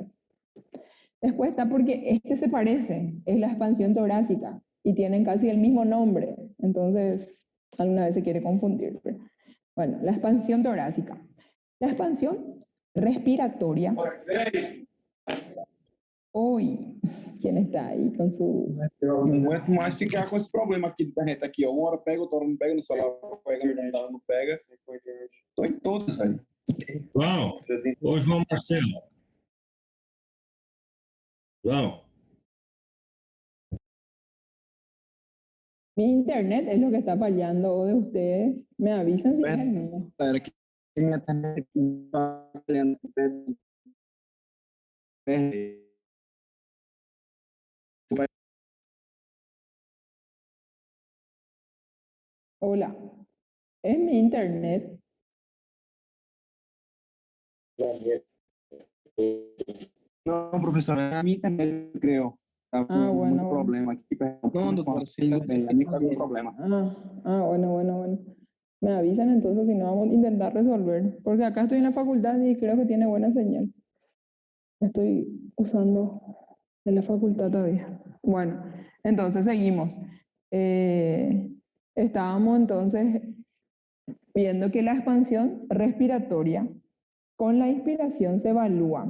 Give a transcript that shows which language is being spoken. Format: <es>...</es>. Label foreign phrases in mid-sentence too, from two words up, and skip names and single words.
<es>Después está porque este se parece, es la expansión torácica y tienen casi el mismo nombre. Entonces, alguna vez se quiere confundir. Bueno, la expansión torácica. La expansión respiratoria.</es> <pt>Oi, ¿quién está aí com su... Eu não aguento mais ficar com esse problema aqui de internet aqui, ó. Uma hora pega, outra hora não pega, no celular pega, no computador não pega. Tô em todos, velho. João, ô João Marcelo. João,</pt> <es>Mi internet es lo que está fallando o de ustedes. Me avisan si es el mío.</es> <pt>Galera, que minha internet tá falhando.</pt> <es>Hola, es mi internet.</es> <pt>Não, professor, é a minha internet, eu creio. Tá com</pt> <es>Ah, bueno,</es> <pt>muito</pt> <es>bueno.</es> <pt>problema aqui.</pt> <es>No, doctor, sí,</es> <pt>A mim tá com problema.</pt> <es>Bueno. Me avisan entonces si no vamos a intentar resolver. Porque acá estoy en la facultad y creo que tiene buena señal. Estoy usando en la facultad todavía. Bueno, entonces seguimos. Estábamos entonces viendo que la expansión respiratoria con la inspiración se evalúa.</es>